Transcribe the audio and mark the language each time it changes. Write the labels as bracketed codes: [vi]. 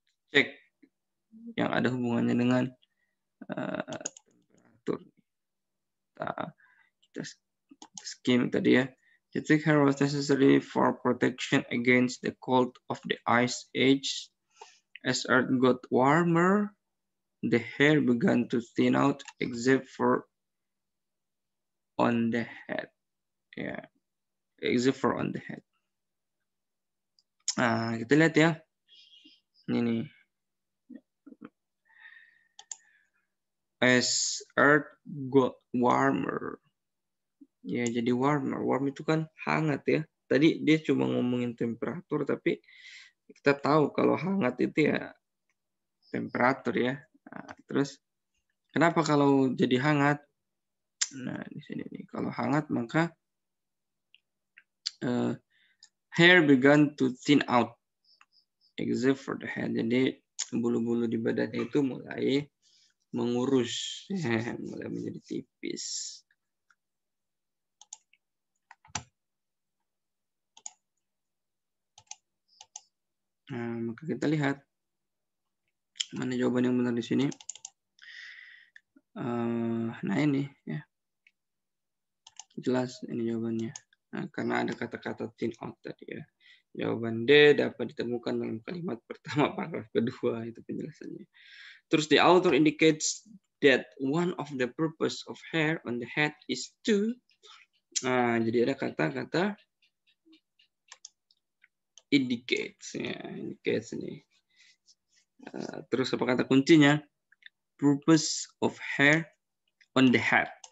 [id] Cek yang ada hubungannya dengan temperatur. Kita skim tadi ya. [en] The thick hair was necessary for protection against the cold of the ice age. As Earth got warmer, the hair began to thin out except for on the head. Yeah, except for on the head. Nah, kita lihat ya. Ini nih. as earth got warmer. Ya, jadi warmer. [id] Warm itu kan hangat ya. Tadi dia cuma ngomongin temperatur, tapi kita tahu kalau hangat itu ya temperatur ya. Nah, terus kenapa kalau jadi hangat? Nah, di sini nih. Kalau hangat maka hair began to thin out except for the head. Jadi bulu-bulu di badannya itu mulai mengurus, mulai menjadi tipis. Nah, maka kita lihat mana jawaban yang benar di sini. Nah ini ya, jelas ini jawabannya. Nah, karena ada kata-kata thin out tadi ya. Jawaban D dapat ditemukan dalam kalimat pertama paragraf kedua, itu penjelasannya. [en] Terus the author indicates that one of the purpose of hair on the head is to. [id] Nah, jadi ada kata-kata indicates ya, indicates ini. Terus apa kata kuncinya? Purpose of hair on the head.